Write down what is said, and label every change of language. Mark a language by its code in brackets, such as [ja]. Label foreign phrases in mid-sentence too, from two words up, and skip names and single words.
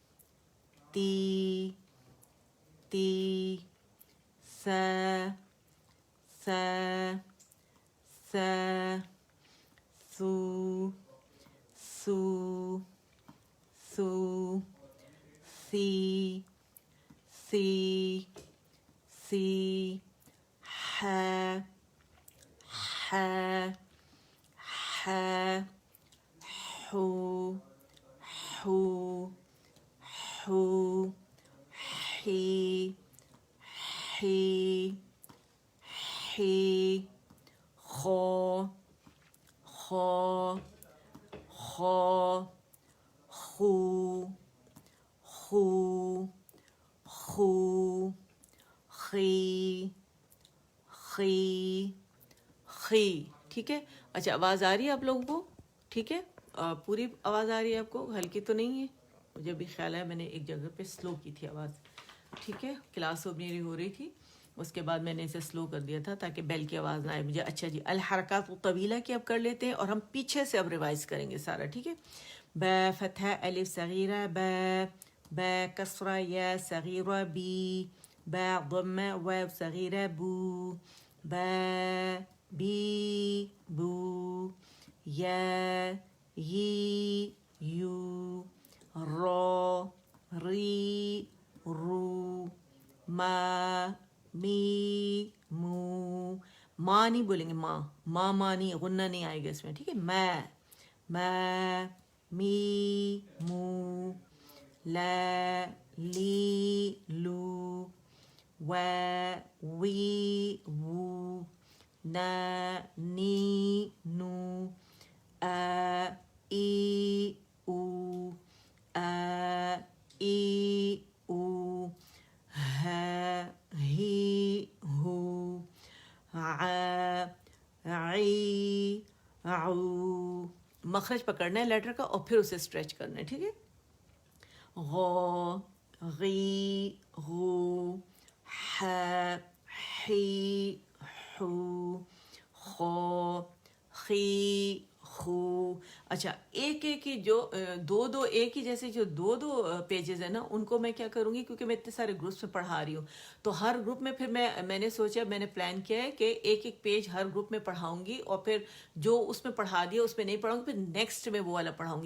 [ar] تی تی سا سا سا سو سو سو سی سی سی ح ح ح حو حو حو حی حی حی خو خو خو خو خو خو خی خی خی. [ur] ٹھیک ہے, اچھا آواز آ رہی ہے آپ لوگوں کو؟ ٹھیک ہے, پوری آواز آ رہی ہے آپ کو, ہلکی تو نہیں ہے؟ مجھے بھی خیال ہے میں نے ایک جگہ پہ سلو کی تھی آواز. ٹھیک ہے, کلاس میری ہو رہی تھی, اس کے بعد میں نے اسے سلو کر دیا تھا تاکہ بیل کی آواز نہ آئے مجھے. اچھا جی, [ar] الحرکات الطویلہ [ur] کی اب کر لیتے ہیں, اور ہم پیچھے سے اب ریوائز کریں گے سارا. [ar] ٹھیک ہے, با فتح الف صغیرہ با, با کسرہ یا صغیرہ بی, با ضمہ واو صغیرہ بو, با بی بو, یا یی یو, رو ری رو, ما می مو. [ur] ماں نہیں بولیں گے, ماں نہیں, غنہ نہیں آئے گا اس میں. ٹھیک ہے, [ar] ما می مو, لا لی لو, و وی وو, نا نی نو, ای او ای او ہی ہو عی عو. [ur] مخرج پکڑنا ہے لیٹر کا اور پھر اسے اسٹریچ کرنا ہے. ٹھیک ہے. [ar] غو غی غو ح حی حو خو خی خو. [ur] اچھا ایک ایک ہی جو دو ایک ہی جیسے جو دو پیجز ہیں نا ان کو میں کیا کروں گی کیونکہ میں اتنے سارے گروپس میں پڑھا رہی ہوں تو ہر گروپ میں پھر میں نے سوچا میں نے پلان کیا ہے کہ ایک ایک پیج ہر گروپ میں پڑھاؤں گی اور پھر جو اس میں پڑھا دیا اس میں نہیں پڑھاؤں گی پھر نیکسٹ میں وہ والا پڑھاؤں گی.